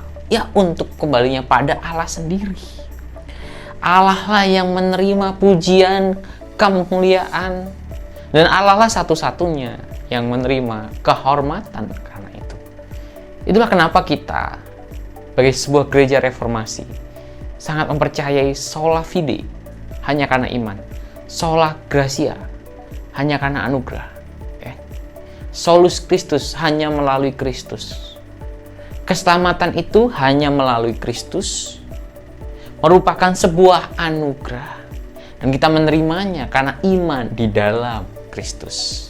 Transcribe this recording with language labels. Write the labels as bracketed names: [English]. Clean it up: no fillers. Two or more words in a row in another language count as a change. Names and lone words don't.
[Indonesian] Ya, untuk kembalinya pada Allah sendiri. Allah lah yang menerima pujian, kemuliaan, dan Allah lah satu-satunya yang menerima kehormatan karena itu. Itulah kenapa kita, sebagai sebuah gereja reformasi, sangat mempercayai [Latin] sola fide, [Indonesian] hanya karena iman, [Latin] sola gratia, [Indonesian] hanya karena anugerah. [Latin] Solus Kristus, [Indonesian] hanya melalui Kristus. Keselamatan itu hanya melalui Kristus, merupakan sebuah anugerah. Dan kita menerimanya karena iman di dalam Kristus.